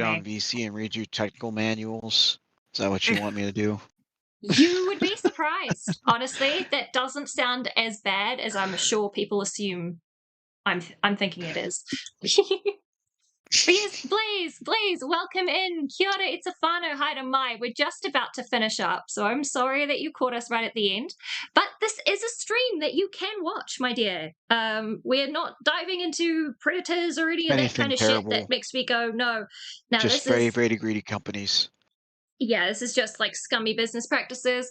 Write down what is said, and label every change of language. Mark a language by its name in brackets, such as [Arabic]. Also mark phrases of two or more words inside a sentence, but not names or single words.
[English] on VC and read you technical manuals? Is that what you want me to do? You would be surprised. Honestly, that doesn't sound as bad as I'm sure people assume I'm thinking it is. Blaze, welcome in. [Māori] Kia ora, it's a whānau, haere mai. [English] We're just about to finish up, so I'm sorry that you caught us right at the end. But this is a stream that you can watch, my dear. We're not diving into predators or any of that kind of shit that makes me go, no. Now, just very greedy companies. Yeah, this is just like scummy business practices.